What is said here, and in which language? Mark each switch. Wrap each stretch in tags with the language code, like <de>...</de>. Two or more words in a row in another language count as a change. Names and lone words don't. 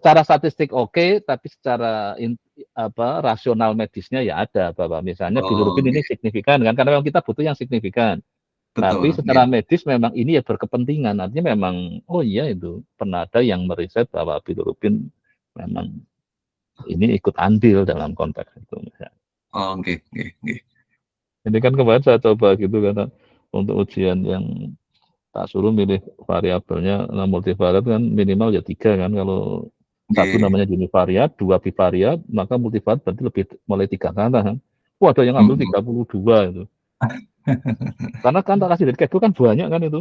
<id>secara statistik oke, tapi secara rasional medisnya ya ada bahwa misalnya Oh, bilirubin ini nggih. signifikan kan karena memang kita butuh yang signifikan. Tapi Betul, secara nggih. medis memang ini ya berkepentingan. Artinya memang oh iya itu pernah ada yang meriset bahwa bilirubin memang ini ikut andil dalam konteks itu. Oh, nggih, nggih, nggih. Ini kan kemarin saya coba gitu karena untuk ujian yang tak suruh milih variabelnya, nah multivariat kan minimal ya 3 kan. Kalau satu Nggih. namanya univariat, 2 bivariat, maka multivariat berarti lebih mulai 3 ke atas kan. Wah ada yang ngambil 32 itu. Karena kan tak kasih dari Kaggle kan banyak kan itu.</id>